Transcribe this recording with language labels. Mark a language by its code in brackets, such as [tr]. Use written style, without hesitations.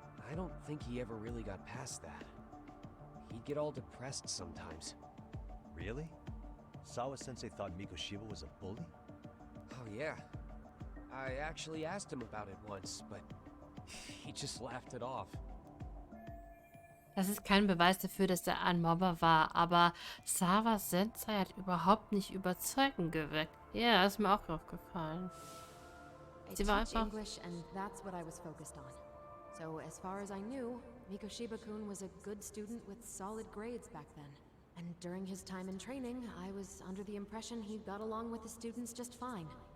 [en] I don't think he ever really got past that. He'd get all depressed sometimes. Really? Sawa-sensei thought Mikoshiba was a bully? Oh yeah. I actually asked him about it once, but he just laughed it off. [de] Das ist kein Beweis dafür, dass er ein Mobber war, aber Sawa-sensei hat überhaupt nicht überzeugend gewirkt. Ja, ist mir auch aufgefallen. Sie war [en] teach [de] einfach... [en] English, and that's what I was focused on. So as far as I knew, Mikoshiba-kun was a good student with solid grades back then. And during his time in training, I was under the impression he got along with the students just fine.